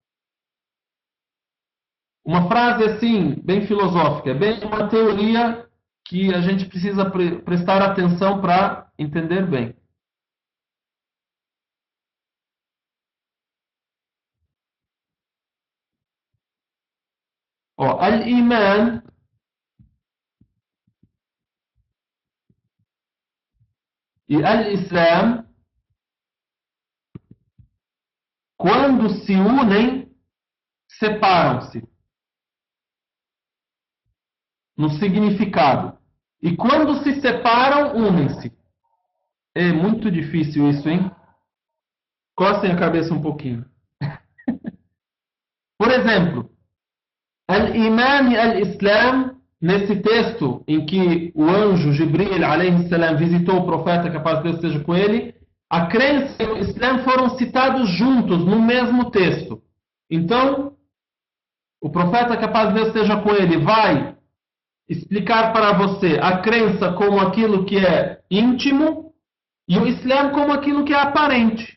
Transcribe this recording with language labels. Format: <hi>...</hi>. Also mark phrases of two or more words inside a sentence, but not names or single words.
<pt>Uma frase assim, bem filosófica, é bem uma teoria que a gente precisa prestar atenção para entender bem. Ó, al-Iman e al-Islam, quando se unem, separam-se no significado. E quando se separam, unem-se. É muito difícil isso, hein? Costem a cabeça um pouquinho. Por exemplo, al-Iman e al-Islam, nesse texto em que o anjo Jibril</pt> <ar>عليه السلام</ar> <pt>visitou o profeta, que a paz de Deus esteja com ele, a crença e o Islam foram citados juntos no mesmo texto. Então, o profeta, que a paz de Deus esteja com ele, vai explicar para você a crença como aquilo que é íntimo e o Islã como aquilo que é aparente.</pt>